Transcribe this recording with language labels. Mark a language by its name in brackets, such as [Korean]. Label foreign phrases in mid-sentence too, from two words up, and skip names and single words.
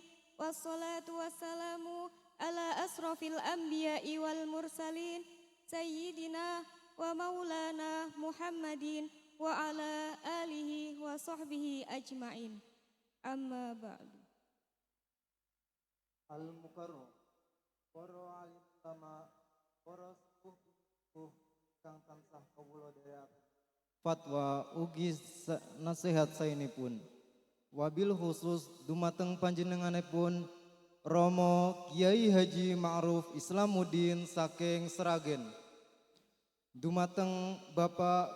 [Arabic] والصلاة والسلام على أشرف الأنبياء والمرسلين. سيدنا ومولانا محمد وعلى آله وصحبه أجمعين. أما بعد. [Javanese] Al-Mukarram para alim ulama para sepuh kang tansah kawula derek fatwa ugi nasihat saenipun wabil khusus dumateng panjenenganipun Romo Kiai Haji Ma'ruf Islamuddin saking Sragen, dumateng Bapak